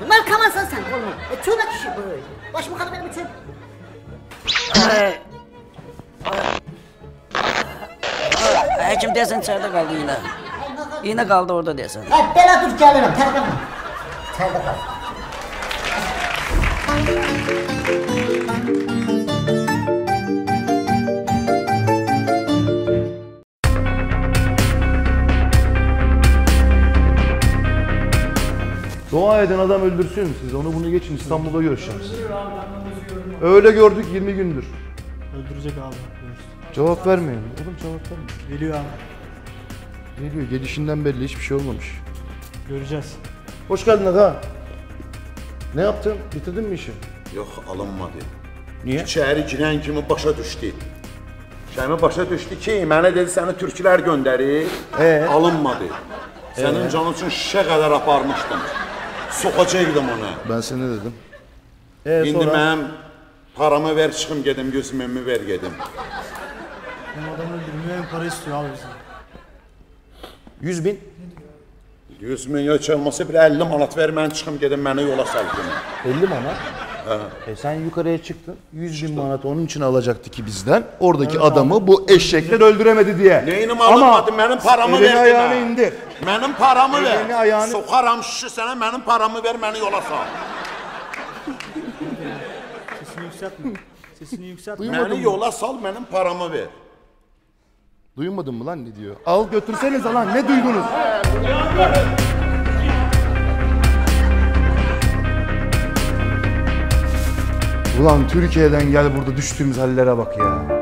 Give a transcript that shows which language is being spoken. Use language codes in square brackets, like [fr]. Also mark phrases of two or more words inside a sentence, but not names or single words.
[az] Narkomansan sən, qoluma. Çölə kişi bu. Başımı xarab edirəm, çöl. Həkim deyəsən içəridə qaldı iynə. İynə qaldı orada deyəsən. Belə dur, gəlirəm, tərqəmə. İçəridə qal. [tr] Dua eden adam öldürsün siz. Onu bunu geçin, İstanbul'da görüşeceğiz. Öyle gördük 20 gündür. Öldürecek abi. Cevap vermeyin. Oğlum cevap vermeyin. Geliyor abi. Geliyor. Gelişinden belli hiçbir şey olmamış. Göreceğiz. Hoş geldin aga. Ne yaptın? Bitirdin mi işi? [az] Yox, alınmadı. [tr] Niye? [az] İçəri girən kimi başa düşdü. Şəmi başa düşdü ki, mənə dedi səni türklər göndərir. Alınmadı. Sənin canın üçün şişə qədər aparmışdım. Soxacaqdım onu. [tr] Ben sana ne dedim? [az] İndi mənim paramı ver çıxım gedim, 100 minimi ver gedim. [tr] Benim adam öldürmüyor, para istiyor abi bizden. 100 bin? [az] 100 min heç olmasa bir 50 manat ver, mən çıxım gedim, mənə yola səlkim. 50 manat? [tr] Sen yukarıya çıktın, 100 bin manat onun için alacaktı ki bizden. Oradaki adamı bu eşekler öldüremedi diye. [az] Neyini alınmadı, mənim paramı ver. Ayağını indir. Mənim paramı ver. Ayağını... Soxaram şişi sənə, mənim paramı ver, məni yola sal. [tr] yükseltme. Sesini yükseltme. Beni yola sal, benim paramı ver. Duymadın mı lan ne diyor? Al götürsenize lan, ne duydunuz? Ulan Türkiye'den gel, burada düştüğümüz hallere bak ya.